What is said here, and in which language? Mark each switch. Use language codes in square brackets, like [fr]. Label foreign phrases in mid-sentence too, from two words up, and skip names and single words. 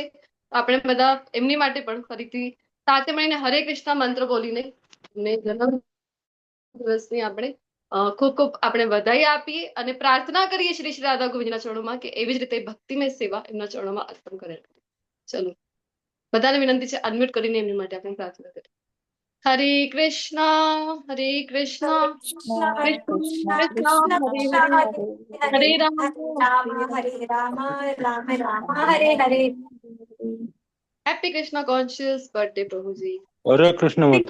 [gu] આપણે બધા એમની માટે પણ ફરીથી સાથે મળીને હરે કૃષ્ણ મંત્ર બોલીને એમને જન્મ દિવસની આપણે ખૂબ ખૂબ આપણે વધાઈ આપીએ અને પ્રાર્થના કરીએ શ્રી શ્રી રાધા ગોવિંદના ચરણોમાં કે એવી જ રીતે ભક્તિમય સેવા એમના ચરણોમાં અર્પણ કરે. ચલો, બધાને વિનંતી છે અનમ્યુટ કરીને એમની માટે આપણે પ્રાર્થના કરીએ. [sa] हरे कृष्णा कृष्णा कृष्णा हरे हरे, हरे राम हरे राम राम राम हरे हरे. [en] Happy Krishna Conscious Birthday [hi] प्रभु जी. हरे कृष्ण माता जी.